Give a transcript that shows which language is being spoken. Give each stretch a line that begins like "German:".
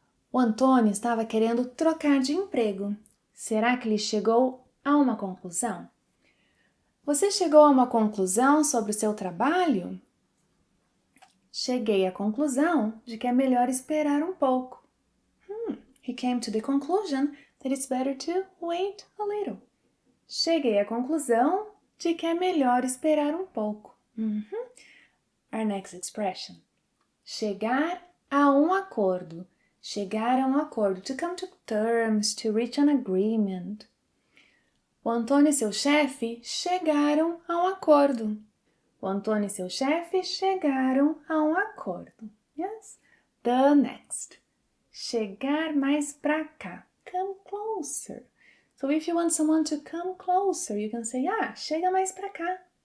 Portuguese: O Antônio estava querendo trocar de emprego. Será que ele chegou a uma conclusão? Você chegou a uma conclusão sobre o seu trabalho? Cheguei à conclusão de que é melhor esperar um pouco.
English: He came to the conclusion that it's better to wait a little.
Portuguese: Cheguei à conclusão de que é melhor esperar um pouco.
English: Our next expression.
Portuguese: Chegar a um acordo. Chegar a um acordo.
English: To come to terms, to reach an agreement.
Portuguese: O Antônio e seu chefe chegaram a um acordo. O Antônio e seu chefe chegaram a um acordo.
English: Yes? The next.
Portuguese: Chegar mais pra cá.
English: Come closer. So if you want someone to come closer, you can say,
Portuguese: chega mais pra cá.